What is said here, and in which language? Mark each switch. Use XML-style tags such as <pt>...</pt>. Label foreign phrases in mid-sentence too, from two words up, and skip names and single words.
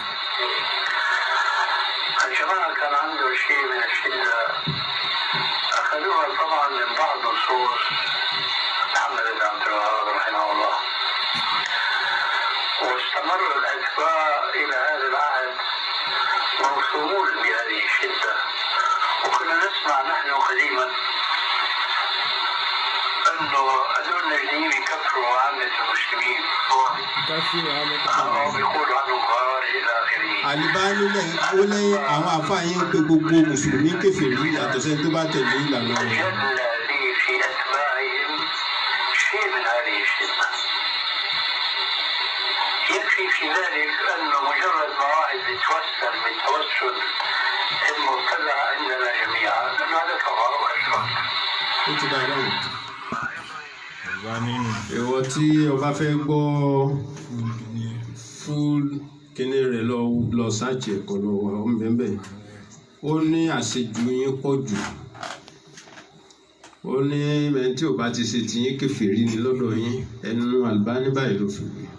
<ar>الجماعة كان عنده شيء من الشدة، أخذوها طبعا من بعض نصوص محمد بن عبد الوهاب رحمه الله، واستمر الأتباع إلى هذا العهد موصومون بهذه الشدة. وكنا نسمع نحن قديما أنه هذول النجديين يكفروا عامة المسلمين أو بيقولوا عنهم خوارج إلى آخره.</ar> <yo>Albani ó lẹ́yìn àwọn àfáàyín pé gbogbo mùsùlùmí kèfèrí yàtọ̀ sẹ́ni tó bá tẹ̀lé ìlànà rẹ̀.</yo> <ar>تجلى لي في أتباعهم شيء من هذه الشدة. يكفي في ذلك أنه مجرد ما واحد يتوسل من توسل المبتلع عندنا جميعا أنه هذا كفر وأشرك.</ar> <yo>Ó ti dára nù. Ìwọ tí o bá fẹ́ gbọ́ full kíní rẹ̀ lọ sáàchì ẹ̀kọ́ lọ wà ó ń bẹ́ẹ̀. Ó ní àṣejù yín pọ̀ jù. Ó ní ẹni tí ò bá ti ṣe tiyín kèfèrí ni lọ́dọ̀ yín, ẹnu Albani báyìí ló fi wí.</yo>